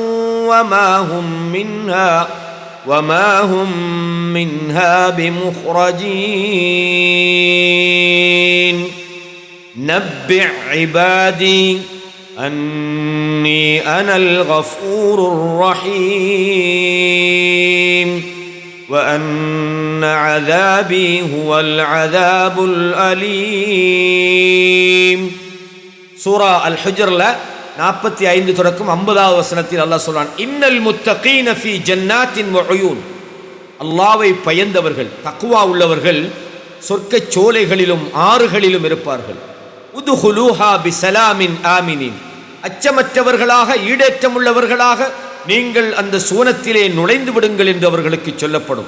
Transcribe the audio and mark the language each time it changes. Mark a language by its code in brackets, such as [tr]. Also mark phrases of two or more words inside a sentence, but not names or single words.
[ar] وما هم منها بمخرجين نبئ عبادي أني أنا الغفور الرحيم وأن عذابي هو العذاب الأليم. [ta] சூரா அல் ஹுஜ்ர்ல 45 தொடக்கம் 50வது வசனத்தில் அல்லாஹ் சொல்றான், [ar] إن المتقين في جنات وعيون, [ta] அல்லாஹ்வை பயந்தவர்கள், தக்வா உள்ளவர்கள் சொர்க்கச் சோலைகளிலும் ஆறுகளிலும் இருப்பார்கள். [ar] ادخلوها بسلام آمنين, [ta] அச்சமற்றவர்களாக ஈடேற்றம் உள்ளவர்களாக நீங்கள் அந்த சுவனத்திலே நுழைந்து விடுங்கள் என்று அவர்களுக்கு சொல்லப்படும்.